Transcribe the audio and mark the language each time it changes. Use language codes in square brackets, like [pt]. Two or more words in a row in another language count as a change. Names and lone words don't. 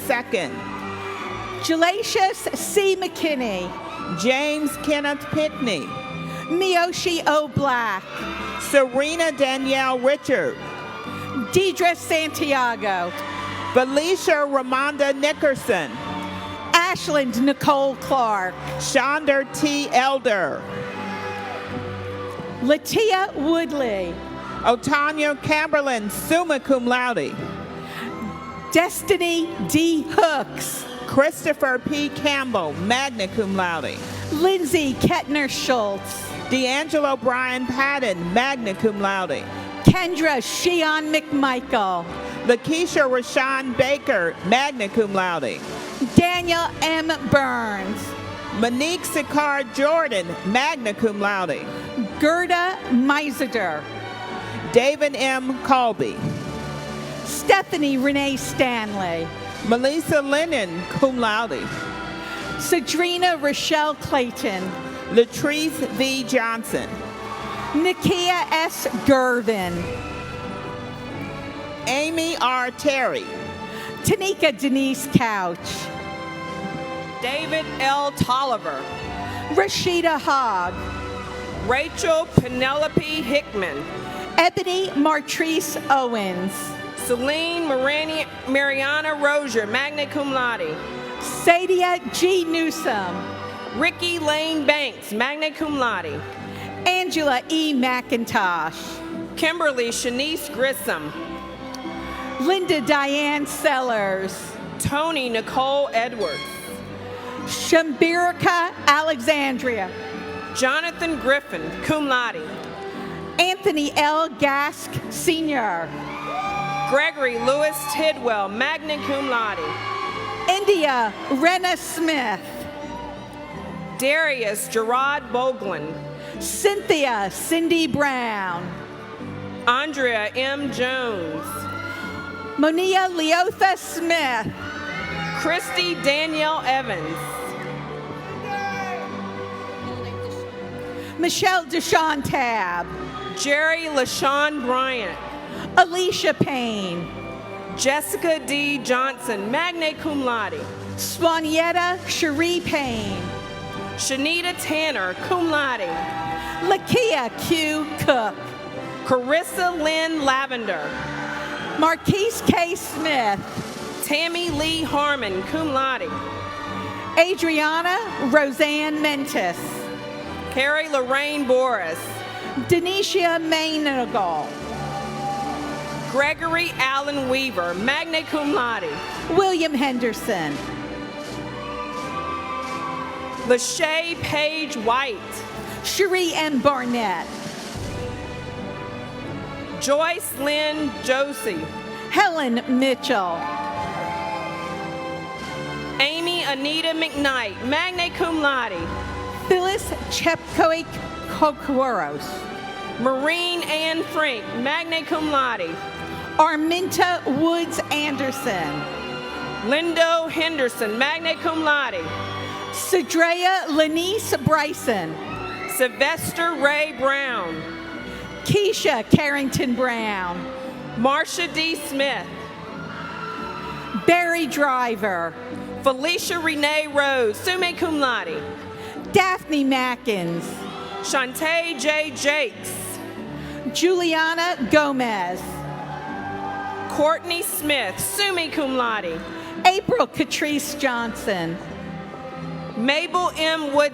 [en] Jalacious C. McKinney. James Kenneth Pickney. Miyoshi O. Black. Serena Danielle Richard. Deidre Santiago. Felicia Ramonda Nickerson. Ashland Nicole Clark. Shonda T. Elder. Latia Woodley. Otanya Camberlin, [la] summa cum laude. [en] Destiny D. Hooks. Christopher P. Campbell, [la] magna cum laude. [en] Lindsay Kettner Schultz. D'Angelo Brian Patton, [la] magna cum laude. [en] Kendra Sheon McMichael. Lakeisha Rashawn Baker, [la] magna cum laude. [en] Daniel M. Burns. Monique Sicard Jordan, [la] magna cum laude. [en] Gerda Meiseder. David M. Colby. Stephanie Renee Stanley. Melissa Lennon, [la] cum laude. [en] Sadrina Rochelle Clayton. Latrice V. Johnson. Nakia S. Gervin. Amy R. Terry. Tanika Denise Couch. David L. Tolliver. Rashida Hogg. Rachel Penelope Hickman. Ebony Martrice Owens. Celine Mariana Rozier, [la] magna cum laude. [en] Sadia G. Newsom. Ricky Lane Banks, [la] magna cum laude. [en] Angela E. McIntosh. Kimberly Shanice Grissom. Linda Diane Sellers. Tony Nicole Edwards. Shambirika Alexandria. Jonathan Griffin, [la] cum laude. [en] Anthony L. Gask Sr. Gregory Lewis Tidwell, [la] magna cum laude. [en] India Rena Smith. Darius Gerard Boglin. Cynthia Cindy Brown. Andrea M. Jones. Monia Leotha Smith. Christy Danielle Evans. Michelle Deshawn Tab. Jerry LaShawn Bryant. Alicia Payne. Jessica D. Johnson, [la] magna cum laude. [en] Swanietta Cherie Payne. Shanita Tanner, [la] cum laude. [en] Lakia Q. Cook. Carissa Lynn Lavender. Marquise K. Smith. Tammy Lee Harmon, [la] cum laude. [en] Adriana Roseanne Mentis. Carrie Lorraine Boris. Denisha Mainagal. Gregory Allen Weaver, [la] magna cum laude. [en] William Henderson. Lachey Page White. Cherie M. Barnett. Joyce Lynn Josie. Helen Mitchell. Amy Anita McKnight, [la] magna cum laude. [en] Phyllis Chepkoik Kokoros. Maureen Ann Frank, [la] magna cum laude. [en] Arminta Woods Anderson. Lindo Henderson, [la] magna cum laude. [en] Cedrea Lanice Bryson. Sylvester Ray Brown. Keisha Carrington Brown. Marsha D. Smith. Barry Driver. Felicia Renee Rose, [la] summa cum laude. [en] Daphne Mackins. Shantae J. Jakes. Juliana Gomez. Courtney Smith, [la] summa cum laude. [en] April Catrice Johnson. Mabel M.